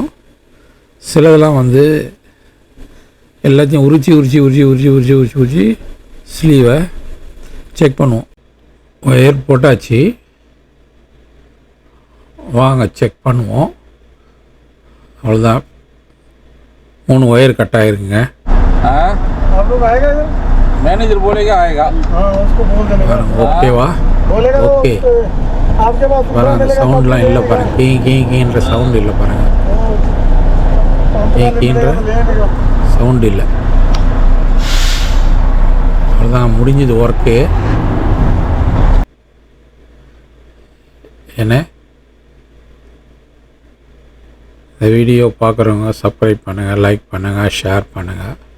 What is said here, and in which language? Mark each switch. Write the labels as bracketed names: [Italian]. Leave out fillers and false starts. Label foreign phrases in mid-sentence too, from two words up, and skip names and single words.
[Tamil] சிலதெல்லாம் வந்து எல்லாத்தையும் உரிச்சி ஸ்லீவை செக் பண்ணுவோம். ஒயர் போட்டாச்சு, வாங்க செக் பண்ணுவோம். [Hindi] அவ்வளோதான், 3 ஒயர் कट आएगा। आप लोग आएगा इधर, मैनेजर बोलेगा आएगा। हाँ उसको बोल देने का। ओके वाह, बोलेगा ओके। तो आपके पास [Tamil] சவுண்ட் எல்லாம் இல்லை பாருங்க, கீன்ற சவுண்ட் இல்லை பாருங்க, கீன்ற சவுண்ட் இல்லை. அவ்வளோதான், முடிஞ்சது ஒர்க்கு. என்ன இந்த வீடியோ பார்க்குறவங்க சப்ஸ்கிரைப் பண்ணுங்கள், லைக் பண்ணுங்கள், ஷேர் பண்ணுங்கள்.